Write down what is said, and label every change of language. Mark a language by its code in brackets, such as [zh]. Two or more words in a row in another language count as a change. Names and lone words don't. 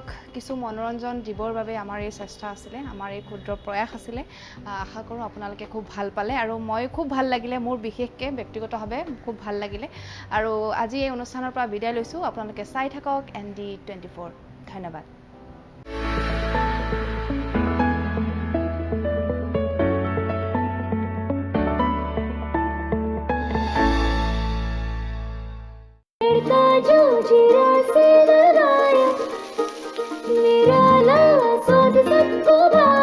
[as] কিছু মনোৰঞ্জন দিবৰ বাবে আমাৰ এই চেষ্টা আছিলে আমাৰ এই ক্ষুদ্ৰ প্ৰয়াস আছিলে আশা কৰোঁ আপোনালোকে খুব ভাল পালে আৰু মই খুব ভাল লাগিলে মোৰ বিশেষকৈ ব্যক্তিগতভাৱে খুব ভাল লাগিলে আৰু আজি এই অনুষ্ঠানৰ পৰা বিদায় লৈছোঁ আপোনালোকে চাই থাকক ND24 ধন্যবাদ [hi] जो जीरा से लगाया निराला स्वाद सबको भाया